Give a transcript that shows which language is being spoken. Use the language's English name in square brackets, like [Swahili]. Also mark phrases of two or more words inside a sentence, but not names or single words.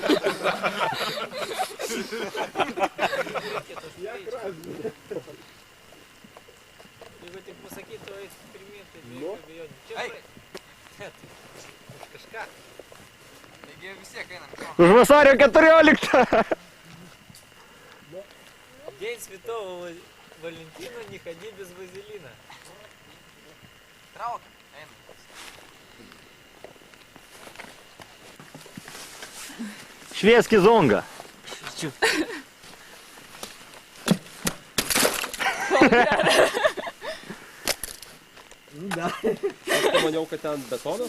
[Lithuanian] Jeigu tik pasakytų, eis pirmyn, tai be abejonių. Čia kažką. Taigi vis tiek einam. Už vasario 14. [Russian] День Святого Валентина, не ходи без вазелина. [Lithuanian] Trauk, einam. Švieski zonga. Aš maniau, kad ten betonas.